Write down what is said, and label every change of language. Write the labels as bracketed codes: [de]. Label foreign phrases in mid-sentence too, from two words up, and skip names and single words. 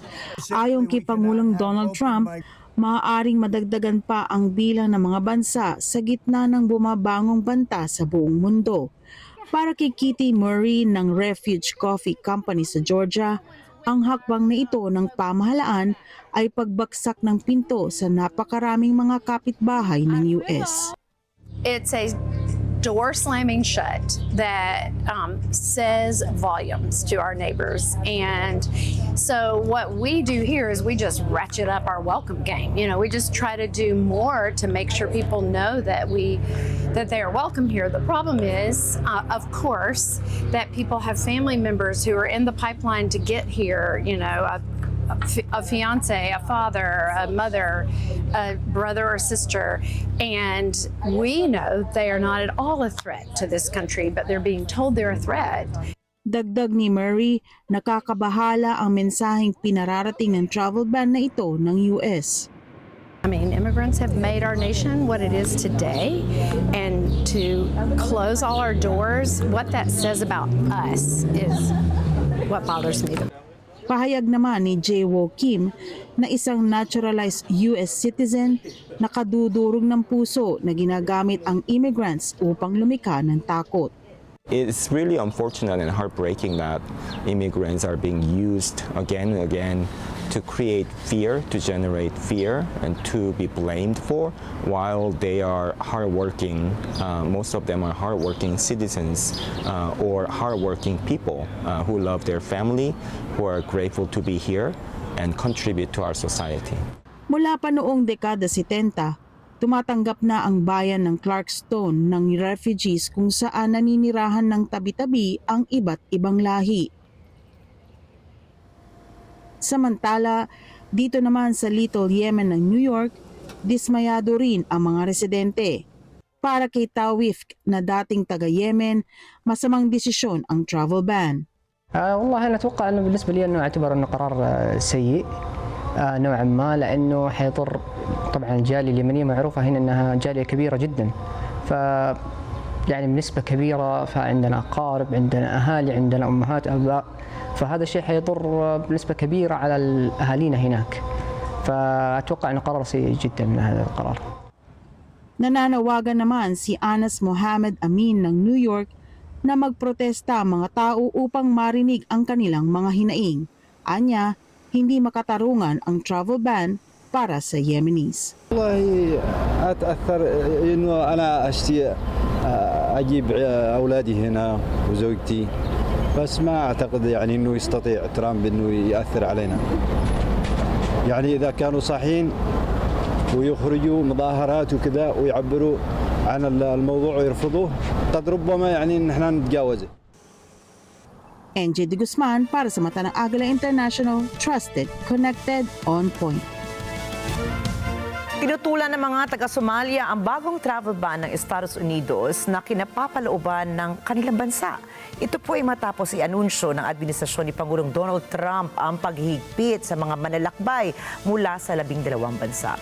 [tl] Ayon kay Pangulong Donald Trump, maaaring madagdagan pa ang bilang ng mga bansa sa gitna ng bumabangong banta sa buong mundo. Para kay Kitty Murray ng Refugee Coffee Company sa Georgia, ang hakbang na ito ng pamahalaan ay pagbagsak ng pinto sa napakaraming mga kapitbahay ng US. [en] It's a door slamming shut that says volumes to our neighbors. And so what we do here is we just ratchet up our welcome game. We just try to do more to make sure people know that they are welcome here. The problem is, of course, that people have family members who are in the pipeline to get here, a fiance, a father, a mother, a brother or sister, and we know they are not at all a threat to this country, but they're being told they're a threat. [tl] Dagdag ni Murray, nakakabahala ang mensaheng pinararating ng [en] travel ban [tl] na ito ng US. [en] I mean, immigrants have made our nation what it is today, and to close all our doors, what that says about us is what bothers me. [tl] Pahayag naman ni Jae-Wo Kim na isang [en] naturalized US citizen [tl] na kadudurog ng puso na ginagamit ang immigrants upang lumika ng takot. [en] It's really unfortunate and heartbreaking that immigrants are being used again and again to create fear, to generate fear, and to be blamed for, while they are hardworking. Most of them are hardworking citizens or hardworking people who love their family, who are grateful to be here and contribute to our society. [tl] Mula pa noong dekada 70, tumatanggap na ang bayan ng Clarkston ng refugees kung saan naninirahan ng tabi-tabi ang iba't ibang lahi. Samantala, Dito naman sa Little Yemen ng New York, dismayado rin ang mga residente. Para kay Tawif na dating taga-Yemen, masamang desisyon ang [en] travel ban. [ar] والله أنا أتوقع أنه بالنسبة لي أنه أعتبر أنه قرار سيء نوعا ما لأنه حيضر طبعا الجالية اليمنية معروفة هنا أنها جالية كبيرة جدا يعني بنسبة كبيرة فعندنا أقارب عندنا أهالي عندنا أمهات أباء فهذا الشيء حيضر بنسبة كبيرة على أهالينا هناك فأتوقع أنه قرار سيء جدا هذا القرار. [tl] Nananawagan naman si Anas Mohammed Amin ng New York na magprotesta ang mga tao upang marinig ang kanilang mga hinaing. Anya, hindi makatarungan ang [en] travel ban [tl] para sa Yemenis. [ar] والله أتأثر إنه أنا أشتي أجيب أولادي هنا وزوجتي بس ما أعتقد يعني إنه يستطيع ترامب إنه يأثر علينا يعني إذا كانوا صحيين ويخرجوا مظاهرات وكذا ويعبروا عن الموضوع ويرفضوه قد ربما يعني نحن نتجاوزه. [tl] NJ De Guzman para sa mata ng Agila International, [en] trusted, connected, on point. [tl] Pinutulan ng mga taga-Somalia ang bagong [en] travel ban [tl] ng Estados Unidos na kinapapalooban ng kanilang bansa. Ito po ay matapos i-anunsyo ng administrasyon ni Pangulong Donald Trump ang paghihigpit sa mga manlalakbay mula sa 12 bansa.